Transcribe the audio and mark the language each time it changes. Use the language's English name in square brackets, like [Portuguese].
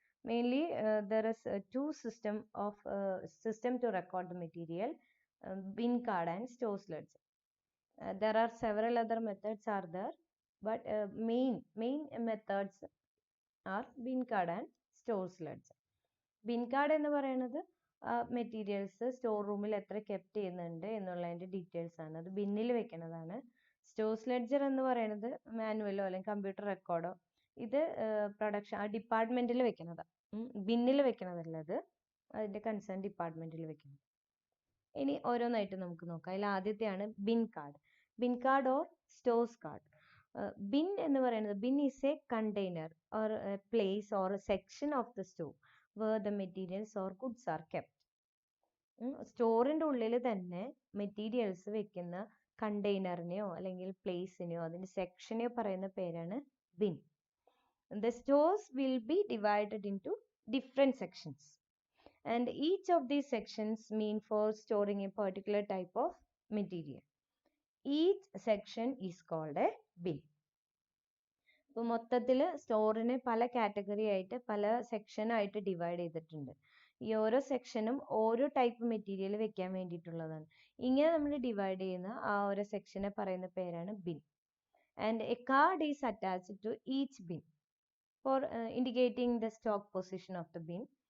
[English] Mainly there is two system to record the material, bin card and stores ledger. There are several other methods are there, but main methods are bin card and stores ledger. [Malayalam] Bin card എന്ന് പറയുന്നത് materials store റൂമിൽ എത്ര kept ചെയ്യുന്നുണ്ട് എന്നുള്ളതിൻ്റെ details ആണ്. അത് ബിന്നിൽ വെക്കുന്നതാണ്. Stores ledger എന്ന് പറയുന്നത് മാനുവലോ അല്ലെങ്കിൽ കമ്പ്യൂട്ടർ റെക്കോർഡോ ഇത് പ്രൊഡക്ഷൻ ആ ഡിപ്പാർട്ട്മെന്റിൽ വെക്കുന്നതാണ്. ബിന്നിൽ വെക്കുന്നതല്ല, അത് അതിൻ്റെ കൺസേൺ ഡിപ്പാർട്ട്മെന്റിൽ വെക്കുന്നത്. ഇനി ഓരോന്നായിട്ട് നമുക്ക് നോക്കാം. അതിൽ ആദ്യത്തെയാണ് bin card. Bin card or stores card. Bin എന്ന് പറയുന്നത് [English] Bin is a container or place or section of the store where the materials or goods are kept. [Malayalam] സ്റ്റോറിൻ്റെ ഉള്ളിൽ തന്നെ മെറ്റീരിയൽസ് വെക്കുന്ന കണ്ടെയ്നറിനെയോ അല്ലെങ്കിൽ പ്ലേസിനെയോ അതിൻ്റെ സെക്ഷനെയോ പറയുന്ന പേരാണ് bin. [English] The stores will be divided into different sections and each of these sections mean for storing a particular type of material. Each section is called a bin. [Malayalam] ഇപ്പോൾ മൊത്തത്തിൽ സ്റ്റോറിനെ പല കാറ്റഗറി ആയിട്ട് പല സെക്ഷനായിട്ട് ഡിവൈഡ് ചെയ്തിട്ടുണ്ട്. ഈ ഓരോ സെക്ഷനും ഓരോ ടൈപ്പ് മെറ്റീരിയൽ വെക്കാൻ വേണ്ടിയിട്ടുള്ളതാണ്. ഇങ്ങനെ നമ്മൾ ഡിവൈഡ് ചെയ്യുന്ന ആ ഓരോ സെക്ഷനെ പറയുന്ന പേരാണ് bin. [English] And a card is attached to each bin for indicating the stock position of the bin.